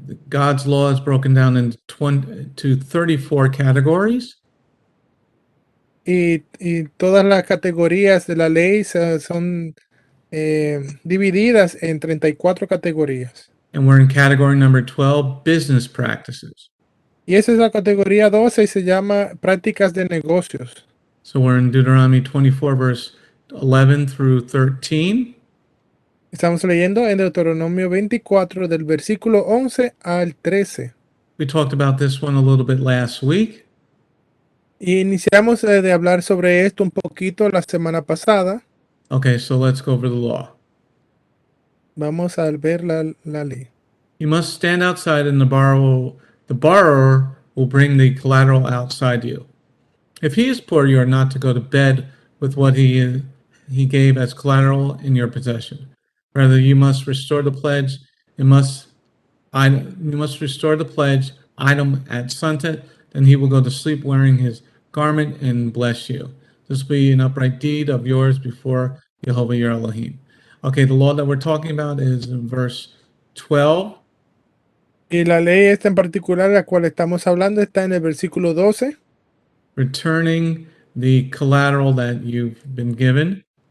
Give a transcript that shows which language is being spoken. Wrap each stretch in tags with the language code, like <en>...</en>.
<en>God's law is broken down into 34 categories.</en> <es>Y todas las categorías de la ley son divididas en 34 categorías.</es> <en>And we're in category number 12, business practices.</en> <es>Y esa es la categoría 12 y se llama prácticas de negocios.</es> <en>So we're in Deuteronomy 24, verse 11 through 13.</en> <es>Estamos leyendo en Deuteronomio 24 del versículo 11 al 13.</es> <en>We talked about this one a little bit last week.</en> <es>Y iniciamos de hablar sobre esto un poquito la semana pasada.</es> <en>Okay, so let's go over the law.</en> <es>Vamos a ver la ley.</es> <en>You must stand outside and the borrower will bring the collateral outside you. If he is poor, you are not to go to bed with what he gave as collateral in your possession. Rather, you must restore the pledge. It must You must restore the pledge item at sunset. Then he will go to sleep wearing his garment and bless you. This will be an upright deed of yours before Yehovah your Elohim. Okay, the law that we're talking about is in verse 12.</en> <es>Y la ley esta en particular, la cual estamos hablando, está en el versículo 12.</es> <en>Returning the collateral that you've been given.</en>